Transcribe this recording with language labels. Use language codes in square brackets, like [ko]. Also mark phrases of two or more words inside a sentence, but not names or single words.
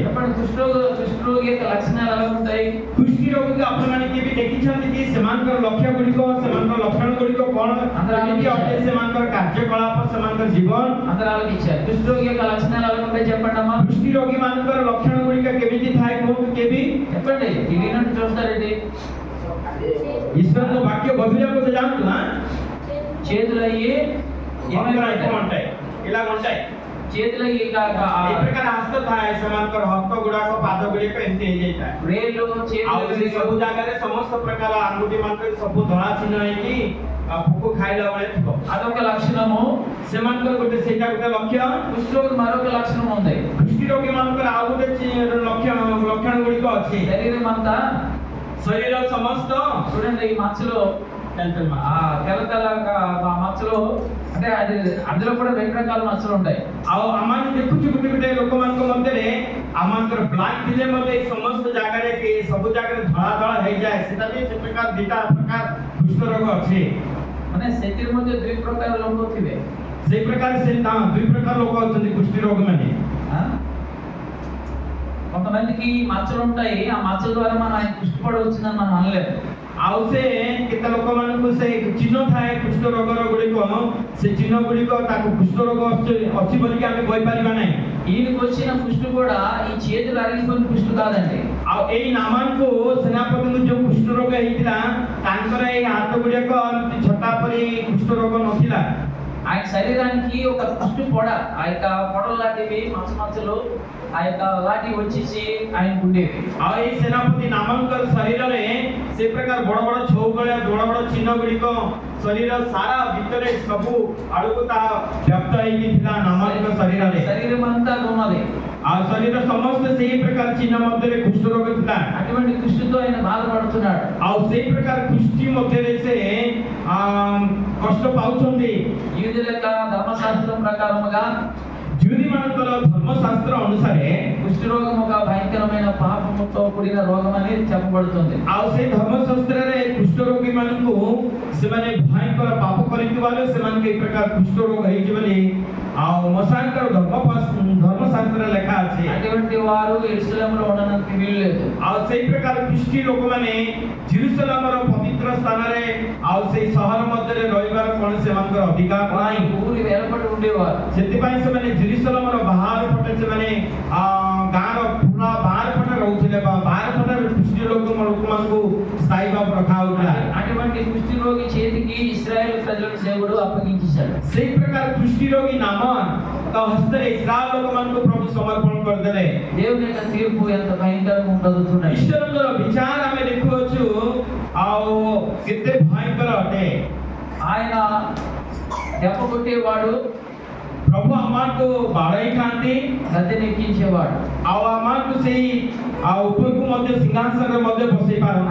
[te] చెప్పండి, కుష్ఠరోగి యొక్క లక్షణాలు ఎలా ఉంటాయి? [or] କୁଷ୍ଠି ରୋଗୀକୁ ଆପଣମାନେ କେବେ ଦେଖିଛନ୍ତି କି ସେମାନଙ୍କର ଲକ୍ଷ୍ୟ ଗୁଡ଼ିକ, ସେମାନଙ୍କର ଲକ୍ଷଣ ଗୁଡ଼ିକ କଣ, କେମିତି ଅଟେ ସେମାନଙ୍କର କାର୍ଯ୍ୟକଳାପ, ସେମାନଙ୍କର ଜୀବନ [te] అందరూ ఆలోచించారు. కుష్ఠరోగి యొక్క లక్షణాలు ఎలా ఉంటాయి చెప్పండి అమ్మా. [or] କୁଷ୍ଠି ରୋଗୀ ମାନଙ୍କର ଲକ୍ଷଣ ଗୁଡ଼ିକ କେମିତି ଥାଏ କୁହନ୍ତୁ କେବେ? [te] చెప్పండి, తెలియనట్టు చూస్తారండి. [or] ଈଶ୍ୱରଙ୍କ ବାକ୍ୟ ଗଭୀରକୁ ଯାଆନ୍ତୁ. [te] చేతులు అయ్యి କଣ ఉంటాయి? ఇలా ఉంటాయి. చేతులు అయ్యి [or] ଏ ପ୍ରକାର ହସ୍ତ ଥାଏ. ସେମାନଙ୍କର ହସ୍ତ ଗୁଡାକ, ପାଦ ଗୁଡ଼ିକ ଏମିତି ହେଇଯାଇଥାଏ. [te] వేళ్ళు [or] ଆଉ ସେ ସବୁ ଜାଗାରେ ସମସ୍ତ ପ୍ରକାର ଆଙ୍ଗୁଠି ମାନଙ୍କରେ ସବୁ ଧଳା ଚିହ୍ନ ହେଇକି ପୋକ ଖାଇଲା ବେଳେ ଥିବ। [te] అదొక లక్షణము. [or] ସେମାନଙ୍କର ଗୋଟେ ସେଇଟା ଗୋଟେ ଲକ୍ଷ୍ୟ। [te] కుష్ఠరోగి మరొక లక్షణం ఉంది. [or] କୁଷ୍ଠି ରୋଗୀ ମାନଙ୍କର ଆଉ ଗୋଟେ ଲକ୍ଷଣ ଗୁଡ଼ିକ ଅଛି। [te] శరీరం అంతా [or] ଶରୀର ସମସ୍ତ [te] చూడండి ఈ మచ్చలో ఆ తెల్ల తెల్లగా ఆ మచ్చలో అంటే అది అందులో కూడా 2 రకాల మచ్చలు ఉంటాయి. [or] ଆଉ ଆମମାନେ ଦେଖୁଛୁ ଗୋଟେ ଗୋଟେ ଲୋକମାନଙ୍କ ମଧ୍ୟରେ ଆମମାନଙ୍କର ବ୍ଲାକ୍ ଥିଲେ ମଧ୍ୟ ଏ ସମସ୍ତ ଜାଗାରେ ସବୁ ଜାଗାରେ ଧଳା ଧଳା ହେଇଯାଏ। ସେଟା ବି ସେ ପ୍ରକାର ଦିଟା ପ୍ରକାର କୁଷ୍ଠ ରୋଗ ଅଛି। ମାନେ ସେଥିର ମଧ୍ୟ 2 ପ୍ରକାର ଲୋକ ଥିବେ। ସେଇ ପ୍ରକାର ସେ ଦୁଇ ପ୍ରକାର ଲୋକ ଅଛନ୍ତି କୁଷ୍ଠି ରୋଗ ମାନେ। [te] కొంతమందికి మచ్చలు ఉంటాయి. ఆ మచ్చల ద్వారా మనం ఆయన కుష్ఠపడి వచ్చిందని మనం అనలేము. [or] ଆଉ ସେ କେତେ ଲୋକମାନଙ୍କୁ ସେ ଚିହ୍ନ ଥାଏ କୁଷ୍ଠ ରୋଗର ଗୁଡ଼ିକ, ସେ ଚିହ୍ନ ଗୁଡ଼ିକ ତାକୁ କୁଷ୍ଠ ରୋଗ ଅଛି ବୋଲିକି ଆମେ କହିପାରିବା ନାହିଁ। [te] ఈయనకు వచ్చిన కుష్ఠు కూడా ఈ చేతులు అరిగిపోయిన కుష్ఠు కాదండి। [or] ଆଉ ଏଇ ନାମାନଙ୍କୁ ସେନାପତିଙ୍କୁ ଯୋଉ କୁଷ୍ଠ ରୋଗ ହେଇଥିଲା ତାଙ୍କର ଏଇ ହାତ ଗୁଡ଼ିକ ଛଟା ପରି କୁଷ୍ଠ ରୋଗ ନଥିଲା। [te] ఆయన శరీరానికి ఒక కుష్ఠు పొడ, ఆ యొక్క పొడలు లాంటివి మచ్చ మచ్చలు ఆ యొక్క లాంటివి వచ్చేసి ఆయనకు ఉండేవి। [or] ଆଉ ଏଇ ସେନାପତି ନାମଙ୍କର ଶରୀରରେ ସେ ପ୍ରକାର ବଡ଼ ବଡ଼ ଛଉ ଭଳିଆ ବଡ଼ ବଡ଼ ଚିହ୍ନ ଗୁଡ଼ିକ ଶରୀର ସାରା ଭିତରେ ସବୁ ଆଡ଼କୁ ତାହା ବ୍ୟାପ୍ତ ହେଇକି ଥିଲା ନାମଙ୍କ ଶରୀରରେ। [te] శరీరం అంతా ఉన్నది। [or] ଆଉ ଶରୀର ସମସ୍ତେ ସେଇ ପ୍ରକାର ଚିହ୍ନ ମଧ୍ୟରେ କୁଷ୍ଠ ରୋଗ ଥିଲା। [te] అటువంటి కుష్ఠుతో ఆయన బాధపడుతున్నాడు। [or] ଆଉ ସେଇ ପ୍ରକାର କୁଷ୍ଠି ମଧ୍ୟରେ ସେ କଷ୍ଟ ପାଉଛନ୍ତି। [te] యూదుల యొక్క ధర్మశాస్త్రం ప్రకారముగా [or] జ్యూది ମାନଙ୍କର ଧର୍ମଶାସ୍ତ୍ର ଅନୁସାରେ [te] కుష్ఠ రోగం ఒక భయంకరమైన పాపముతో కూడిన రోగం అని చెప్పబడుతుంది। [or] ଆଉ ସେଇ ଧର୍ମଶାସ୍ତ୍ରରେ କୁଷ୍ଠ ରୋଗୀ ମାନଙ୍କୁ ସେମାନେ ଭୟଙ୍କର ପାପ କରିଥିବାରୁ ସେମାନଙ୍କୁ ଏ ପ୍ରକାର କୁଷ୍ଠ ରୋଗ ହେଇଛି ବୋଲି ଆଉ ମଶାଙ୍କର ଧର୍ମଶାସ୍ତ୍ରରେ ଲେଖା ଅଛି। [te] అటువంటి వారు యెరూషలేములో ఉండడానికి వీలు లేదు। [or] ଆଉ ସେଇ ପ୍ରକାର କୁଷ୍ଠି ଲୋକମାନେ ଜେରୁସାଲେମର ପବିତ୍ର ସ୍ଥାନରେ ଆଉ ସେଇ ସହର ମଧ୍ୟରେ ରହିବାର କୌଣସି ସେମାନଙ୍କର ଅଧିକାର ନାହିଁ। [te] ఊరి వెలుపట ఉండేవారు। [or] ସେଥିପାଇଁ ସେମାନେ ଜେରୁସାଲେମର ବାହାର ପଟେ ସେମାନେ ଗାଁର ପୁରା ବାହାର ପଟେ ରହୁଥିଲେ ବା ବାହାର ପଟେ କୁଷ୍ଠି ଲୋକମାନଙ୍କୁ ସ୍ଥାୟୀ ଭାବରେ ରଖା ହଉଥିଲା। [te] అటువంటి కుష్ఠ రోగి చేతికి ఇశ్రాయేలు ప్రజలను దేవుడు అప్పగించేశాడు। [or] ସେଇ ପ୍ରକାର କୁଷ୍ଠି ରୋଗୀ ନାମ ତା ହସ୍ତରେ ଇସ୍ରାଏଲ ଲୋକମାନଙ୍କୁ ପ୍ରଭୁ ସମର୍ପଣ କରିଦେଲେ। [te] దేవుని యొక్క తీర్పు ఎంత భయంకరంగా ఉంటుందో చూడండి। [or] ଈଶ୍ୱରଙ୍କର ବିଚାର ଆମେ ଦେଖୁଅଛୁ ଆଉ କେତେ ଭୟଙ୍କର ଅଟେ। [te] ఆయన దెబ్బ కొట్టేవాడు, [or] ପ୍ରଭୁ ଆମକୁ ବାଡ଼େଇଥାନ୍ତି, [te] గద్దెనెక్కించేవాడు। [or] ଆଉ ଆମକୁ ସେଇ ଉପରକୁ ମଧ୍ୟ ସିଂହାସନରେ ମଧ୍ୟ ବସେଇ ପାରନ୍ତି।